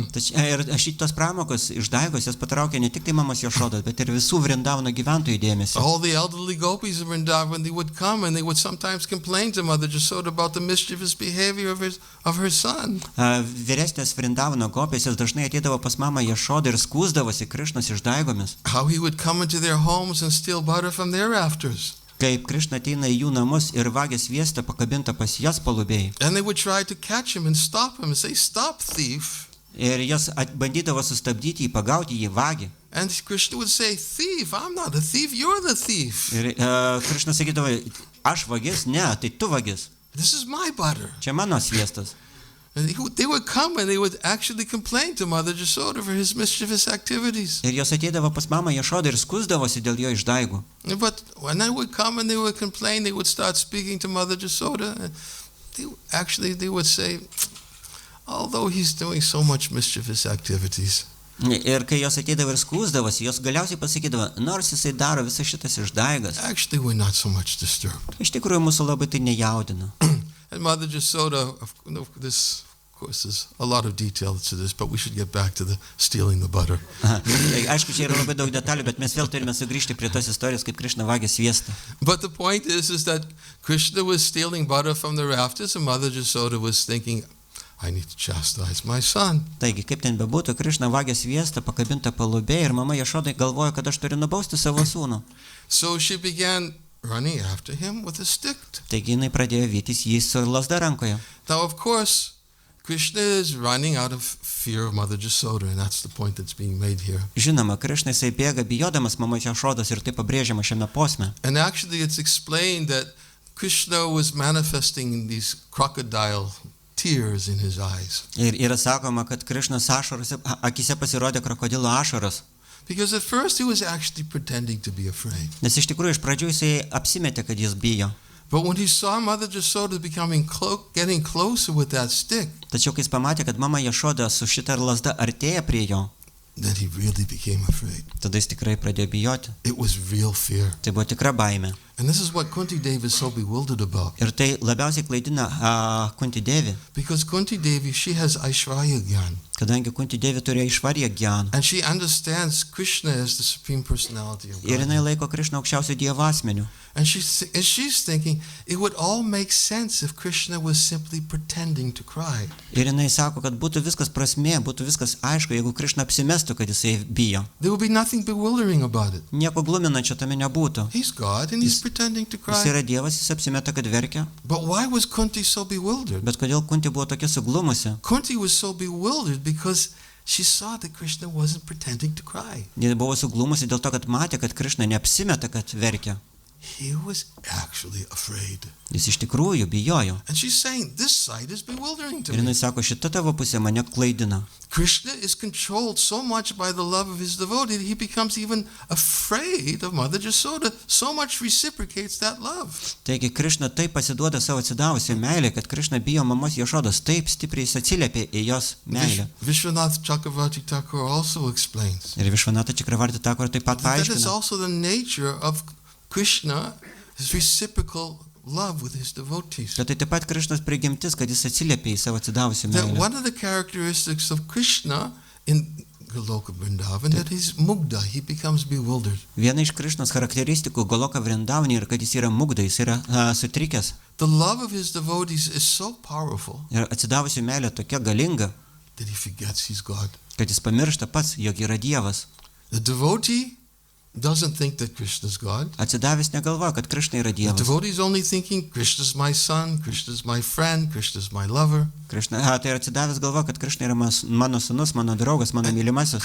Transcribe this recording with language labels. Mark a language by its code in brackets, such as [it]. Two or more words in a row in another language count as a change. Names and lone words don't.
[lt] Ir šitos pramogos išdaigos jas patraukė ne tik tai mamos Jašodos, bet ir visų Vrindavano gyventojų dėmesį. [en] All the elderly gopis of Vrindavan, they would come and they would sometimes complain to Mother Jasoda about the mischievous behavior of her son. [lt] Vyresnės Vrindavano gopės jos dažnai ateidavo pas mamą Jašodą ir skųsdavosi Krišnos išdaigomis. [en] How he would come into their homes and steal butter from their rafters. [lt] Kaip Krišna ateina į jų namus ir vagia sviestą pakabintą pas jas palubėj. [en] And they would try to catch him and stop him and say, "Stop, thief." [lt] Ir jas bandydavo sustabdyti jį, pagauti jį, vagi. [en] And Krishna would say, "Thief, I'm not a thief, you're the thief. [lt] Ir Krišna sakydavo, aš vagis, ne, tai tu vagis. [en] This is my butter." [lt] Čia mano sviestas. [en] And they would come and they would actually complain to Mother Jasoda for his mischievous activities. [lt] Ir jos ateidavo pas mamą Jašodą ir skųsdavosi dėl jo išdaigų. [en] But when they would come and they would complain, they would start speaking to Mother Jasoda. They would say, although he's doing so much mischievous activities, [lt] Ir kai jos ateidavo ir skųsdavosi, jos galiausiai pasakydavo, nors jisai daro visas šitas išdaigas, [en] actually we're not so much disturbed. [lt] iš tikrųjų mūsų labai tai nejaudina. [en] And Mother Jasoda, this, of course, there's a lot of detail to this, but we should get back to the stealing the butter. [lt] Aišku, čia yra labai daug detalių, bet mes vėl turime sugrįžti prie tos istorijos, kaip Krišna vagia sviestą. [en] But the point is that Krishna was stealing butter from the rafters, and Mother Jasoda was thinking, I need to chastise my son. [lt] Taigi, kaip ten bebūtų, Krišna vagia sviestą pakabintą palubėje ir mama Jašodai galvoja, kad aš turiu nubausti savo sūnų. [en] So she began running after him with a stick. [lt] Taigi jinai pradėjo vytis jį su lazda rankoje. [en] Now, of course, Krishna is running out of fear of Mother Jasoda, and that's the point that's being made here. [lt] Žinoma, Krišna jisai bėga bijodamas mamos Jašodos ir tai pabrėžiama šiame posme. [en] And actually it's explained that Krishna was manifesting these crocodile tears in his eyes. [lt] Ir yra sakoma, kad Krišnos akise pasirodė krokodilo ašaros. [en] Because at first he was actually pretending to be afraid. [lt] Nes iš tikrųjų iš pradžių jisai apsimetė, kad jis bijo. [en] But when he saw Mother Jasoda getting closer with that stick, [lt] Tačiau kai jis pamatė, kad mama Jašoda su šita lazda artėja prie jo, [en] then he really became afraid. [lt] tada jis tikrai pradėjo bijoti. [en] It was real fear. [lt] Tai buvo tikra baimė. [en] And this is what Kunti Devi is so bewildered about. [lt] Ir tai labiausiai klaidina Kunti Devi, [en] Because Kunti Devi, she has Aishwarya Gyan. [lt] kadangi Kunti Devi turėjo išvarję gyaną. [en] And she understands Krishna as the Supreme Personality of [lt] Ir [en] God. [lt] jinai laiko Krišną aukščiausių dievo asmeniu. [en] And she's thinking, it would all make sense if Krishna was simply pretending to cry. [lt] Ir jinai sako, kad būtų viskas prasmė, būtų viskas aišku, jeigu Krišna apsimestų, kad jisai bijo. [en] There would be nothing bewildering about it. [lt] Nieko gluminančio tame nebūtų. [en] He's God and he's pretending to [lt] Jis [en] cry. [lt] yra dievas, jis apsimeta, kad verkia. [en] But why was Kunti so bewildered? [lt] Bet kodėl Kunti buvo tokia suglumusi? [en] Kunti was so bewildered because she saw that Krishna wasn't pretending to cry. [lt] Ji buvo suglumusi dėl to, kad matė, kad Krišna neapsimeta, kad verkia. [en] He was actually afraid. [lt] Jis iš tikrųjų bijojo. [en] And she's saying, this sight is bewildering to [lt] Ir [en] me. [lt] jinai sako, šita tavo pusė mane klaidina. [en] Krishna is controlled so much by the love of his devotee that he becomes even afraid of Mother Jasoda. So much reciprocates that love. [lt] Taigi Krišna taip pasiduoda savo atsidavusią meilę, kad Krišna bijo mamos Jašodos, taip stipriai jis atsiliepia į jos meilę. [en] Vishwanath Chakravarti Thakur also explains [lt] Ir Višvanata Chakravarti Thakur taip pat [en] that is [lt] paaiškina, [en] also the nature of Krishna, his reciprocal love with his devotees. [lt] kad tai taip pat Krišnos prigimtis, kad jis atsiliepia į savo atsidavusią [en] That [lt] meilę. [en] one of the characteristics of Krishna in Goloka Vrindavan, that he's mugdha, he becomes bewildered. [lt] Viena iš Krišnos charakteristikų Goloka Vrindavane yra, kad jis yra mugda, jis yra sutrikęs. [en] The love of his devotees is so powerful [lt] Ir atsidavusių meilė tokia galinga, [en] that he forgets he's God. [lt] kad jis pamiršta pats, jog yra Dievas. [en] The devotee doesn't think that Krishna is God. [lt] Atsidavęs negalvoja, kad Krišna yra [en] The [lt] Dievas. [en] devotee is only thinking, Krishna is my son, Krishna is my friend, Krishna is my lover. [lt] Tai atsidavęs galvoja, kad Krišna yra mano sūnus, mano draugas, mano mylimasis.